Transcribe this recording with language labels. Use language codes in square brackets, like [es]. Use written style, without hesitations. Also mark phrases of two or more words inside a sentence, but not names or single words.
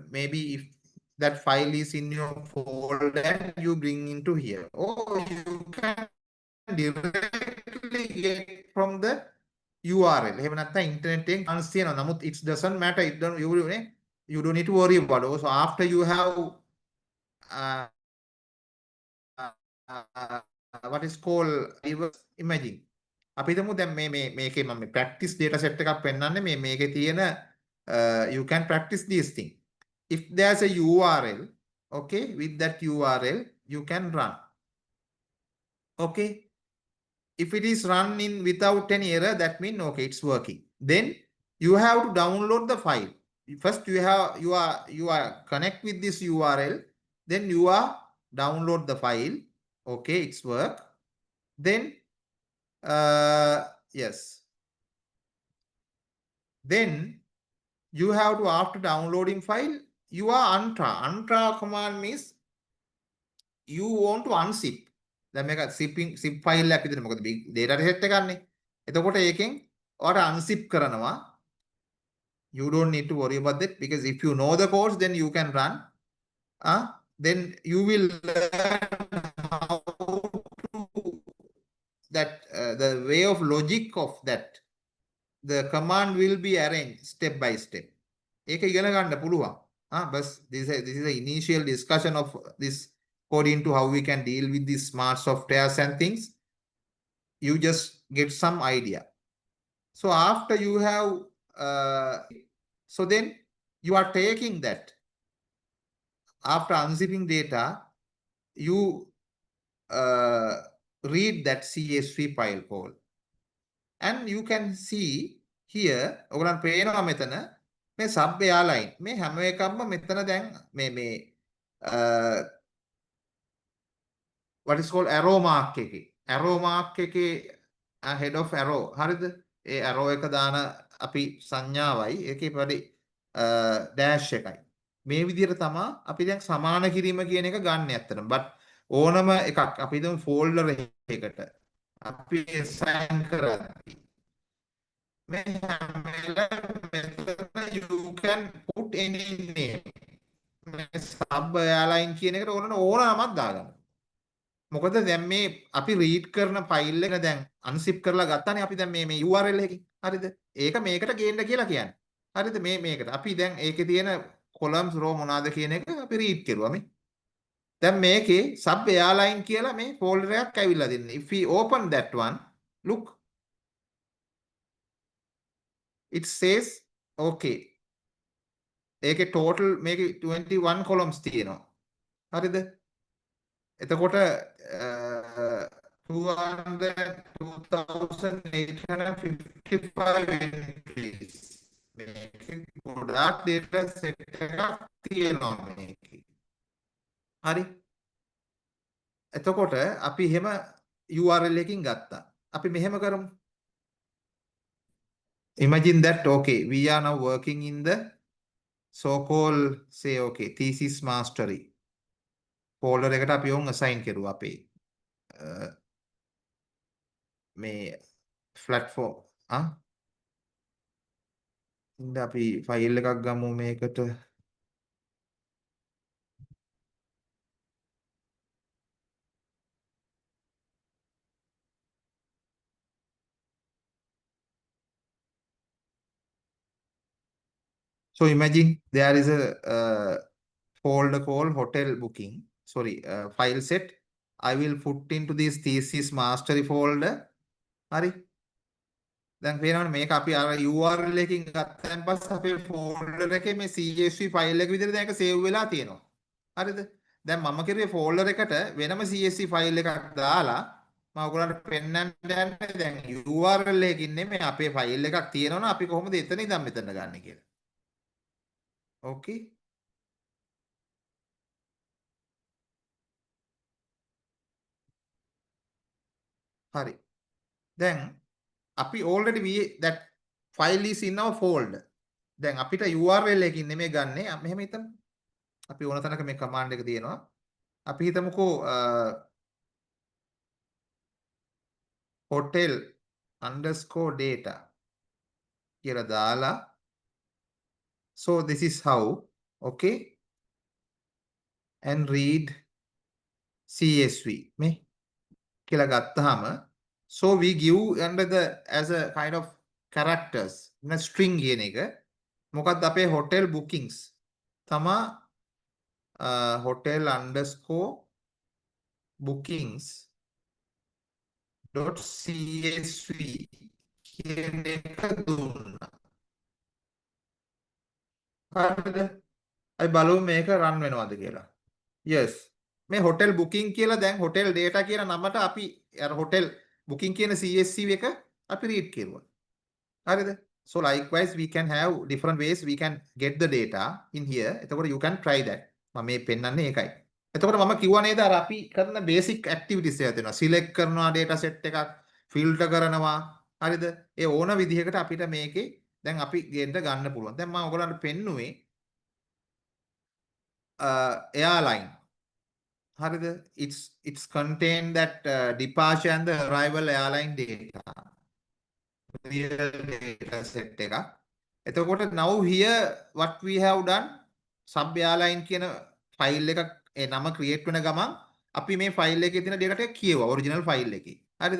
[en] Maybe if that file is in your folder, you bring into here, or you can directly get from the URL. Internet it doesn't matter. You don't need to worry about it. So after you have what is called reverse imaging. [si] අපි හිතමු දැන් මේකේ මම [en] practice data set [si] එකක් පෙන්නන්නේ මේකේ තියෙන [en] you can practice these things. If there's a URL, okay, with that URL you can run. Okay, if it is running without any error, that means okay, it's working. Then you have to download the file. First you are connect with this URL, then you are download the file. Okay, it's work. Then yes, then you have to, after downloading file, you are untra command means you want to unzip. [si] දැන් මේක [en] zip file [si] එකක් විදිහට මොකද [en] data set [si] එක ගන්නෙ. එතකොට ඒකෙන් ඔයාට unzip කරනවා. [en] You don't need to worry about that, because if you know the codes, then you can run. Then you will learn how to that the way of logic of that. The command will be arranged step by step. [si] ඒක ඉගෙන ගන්න පුළුවන්. [en] But this is the initial discussion of this according to how we can deal with these smart softwares and things. You just get some idea. So after you have so then you are taking that. After unzipping data, you read that CSV file call, and you can see here [si] ඔයගොල්ලන් පේනවා මෙතන මේ sub airline මේ හැම එකක්ම මෙතන දැන් මේ [en] what is called arrow mark [si] එකේ [en] head of arrow [si] හරිද ඒ arrow එක දාන අපි සංඥාවයි ඒකේ පරි dash එකයි මේ විදිහට තමයි අපි දැන් සමාන කිරීම කියන එක ගන්න ඇත්තටම but ඕනම එකක් අපි හිතමු folder එකකට අපි assign කරද්දී [en] you can put any name. Sub airline [si] කියන එකට ඕනමක් දාගන්න. මොකද දැන් මේ අපි රීඩ් කරන ෆයිල් එක දැන් අන්සිප් කරලා ගත්තානේ අපි දැන් මේ URL එකකින්. හරිද? ඒක මේකට ගේන්න කියලා කියන්නේ. හරිද? මේකට. අපි දැන් ඒකේ තියෙන [en] columns row [si] මොනවාද කියන එක අපි රීඩ් කරුවා මේ. දැන් මේකේ [en] sub airline [si] කියලා මේ folder එකක් ඇවිල්ලා දෙන්නේ. [en] If we open that one, look, it says okay. [si] ඒකේ total මේකේ 21 columns තියෙනවා. හරිද? එතකොට 202,855 entries. මේකේ ගොඩාක් [en] data set [si] එකක් තියෙනවා මේකේ. හරි. එතකොට අපි එහෙම URL එකකින් ගත්තා. අපි මෙහෙම කරමු. [en] Imagine that, okay, we are now working in the so-called, say, okay, thesis mastery folder [si] එකට අපි උන් assign කරුවා අපේ මේ platform ඉතින් අපි ෆයිල් එකක් ගමු මේකට. [en] So imagine there is a folder called hotel booking. Sorry, file set. I will put into this thesis mastery folder. [si] හරි. දැන් පේනවනේ මේක අපි අර URL එකකින් ගත්තන් පස්සේ අපේ folder එකේ මේ [en] CSV file [si] එක විදිහට දැන් ඒක save වෙලා තියෙනවා. හරිද? දැන් මම කිරුවේ folder එකට වෙනම [en] CSV file [si] එකක් දාලා මම ඔයගොල්ලන්ට පෙන්නන්න යන්නේ දැන් URL එකකින් නෙමෙයි අපේ file එකක් තියෙනවනේ අපි කොහොමද එතන ඉඳන් මෙතන ගන්න කියලා. Okay. හරි. දැන් අපි [en] already that file is in our folder. [si] දැන් අපිට URL එකකින් නෙමෙයි ගන්නෙ. මෙහෙම හිතමු. අපි ඕන තැනක මේ command එක තියෙනවා. අපි හිතමුකෝ hotel underscore data කියලා දාලා [en] so this is how, okay, and read CSV [si] මේ කියලා ගත්තාම [en] so we give under the as a kind of characters in a string [si] කියන එක මොකක්ද අපේ hotel bookings තමා hotel underscore bookings .csv කියන එක දුන්නා. හරිද? අපි බලමු මේක රන් වෙනවද කියලා. yes. මේ hotel booking කියලා දැන් hotel data කියන නමට අපි අර hotel booking කියන CSV එක අපි read කරුවා. හරිද? [en] So likewise we can have different ways we can get the data in here. එතකොට you can try that. [si] මම මේ පෙන්නන්නේ ඒකයි. එතකොට මම කිව්වා නේද අර අපි කරන [en] basic activities [si] එක තියෙනවා. select කරනවා [en] data set [si] එකක්, filter කරනවා. හරිද? ඒ ඕන විදිහකට අපිට මේකේ දැන් අපි ගන්න පුළුවන්. දැන් මම ඔයගොල්ලන්ට පෙන්නුවේ airline. හරිද? [en] It's contain that departure and the arrival airline data. Real data set [si] එකක්. එතකොට [en] now here what we have done sub airline [si] කියන ෆයිල් එකක් ඒ නම ක්‍රියේට් වෙන ගමන් අපි මේ ෆයිල් එකේ තියෙන data ටික කියවුවා [en] original file [si] එකේ. හරිද?